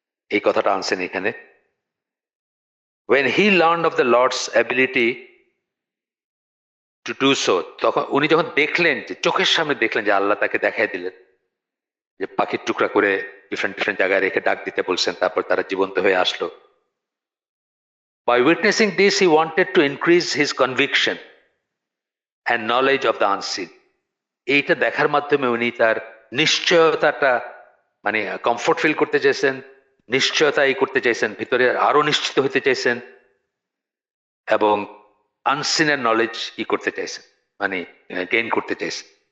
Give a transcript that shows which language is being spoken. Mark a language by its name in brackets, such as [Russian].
[Bangla] এই কথাটা আনছেন এখানে। [English] when he learned of the Lord's ability to do so, [Bangla] তখন উনি যখন দেখলেন, যে চোখের সামনে দেখলেন যে আল্লাহ তাকে দেখাই দিলেন, যে পাখির টুকরা করে ডিফারেন্ট ডিফারেন্ট জায়গায় রেখে ডাক দিতে বলছেন, তারপর তারা জীবন্ত হয়ে আসলো। [English] by witnessing this he wanted to increase his conviction and knowledge of the unseen. [Bangla] এইটা দেখার মাধ্যমে উনি তার নিশ্চয়তাটা, মানে কমফোর্ট ফিল করতে চাইছেন, নিশ্চয়তা করতে চাইছেন, ভিতরে আরো নিশ্চিত হতে চাইছেন, এবং আনসিনের নলেজ করতে চাইছেন, মানে গেইন করতে চাইছেন।